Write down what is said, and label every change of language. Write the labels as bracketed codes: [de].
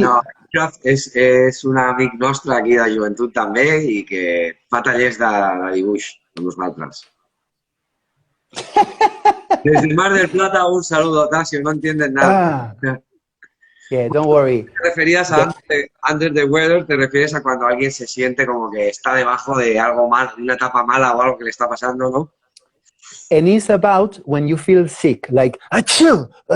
[ca] No, Minecraft és un amic nostre aquí de joventut també i que fa tallers de dibuix amb nosaltres. [es] Desde Mar del Plata un saludo, Tasio, no entiendes nada. [en] Yeah, don't worry. [es] ¿Te referías a [en] under the weather? [es] ¿Te refieres a cuando alguien se siente como que está debajo de algo mal, una etapa mala o algo que le está pasando, no? [en] And it's about when you feel sick, like achoo.